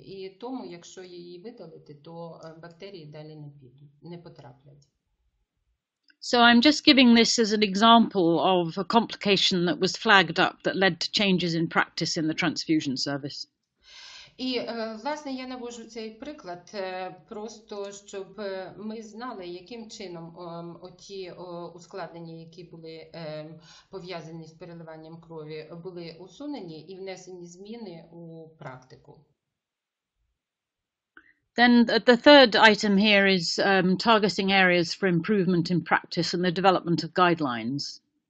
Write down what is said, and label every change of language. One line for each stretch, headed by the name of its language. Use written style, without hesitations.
Ukrainian: І тому, якщо її видалити, то бактерії далі не потраплять.
English: So I'm just giving this as an example of a complication that was flagged up that led to changes in practice in the transfusion service.
Ukrainian: І, власне, я наводжу цей приклад просто, щоб ми знали, яким чином оті ускладнення, які були пов'язані з переливанням крові, були усунені і внесені зміни у практику.
English: Then the third item here is targeting areas for improvement in practice and the development of guidelines.